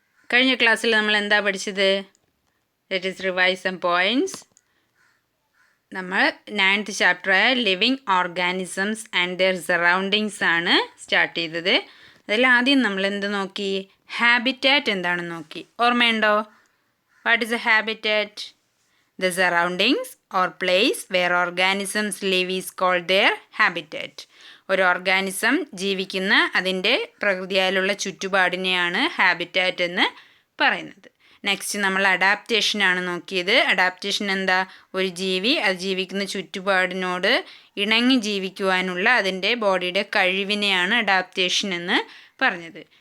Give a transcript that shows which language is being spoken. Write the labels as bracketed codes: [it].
[ml] കഴിഞ്ഞ ക്ലാസ്സിൽ നമ്മൾ എന്താ പഠിച്ചത്? [en] Let us revise some points. [ml] നമ്മൾ 9th ചാപ്റ്ററായ living organisms and [en] their surroundings [ml] ആണ് സ്റ്റാർട്ട് ചെയ്തത്. അതിൽ ആദ്യം നമ്മൾ എന്ത് നോക്കി? ഹാബിറ്റാറ്റ് എന്താണെന്ന് നോക്കി. ഓർമ്മയുണ്ടോ? [en] What is a habitat? The surroundings or place where organisms live is called their habitat. [ml] ഒരു ഓർഗാനിസം ജീവിക്കുന്ന അതിൻ്റെ പ്രകൃതിയാലുള്ള ചുറ്റുപാടിനെയാണ് ഹാബിറ്റാറ്റ് എന്ന് പറയുന്നത്. നെക്സ്റ്റ് നമ്മൾ അഡാപ്റ്റേഷനാണ് നോക്കിയത്. അഡാപ്റ്റേഷൻ എന്താ? ഒരു ജീവി അത് ജീവിക്കുന്ന ചുറ്റുപാടിനോട് ഇണങ്ങി ജീവിക്കുവാനുള്ള അതിൻ്റെ ബോഡിയുടെ കഴിവിനെയാണ് അഡാപ്റ്റേഷൻ എന്ന് പറഞ്ഞത്.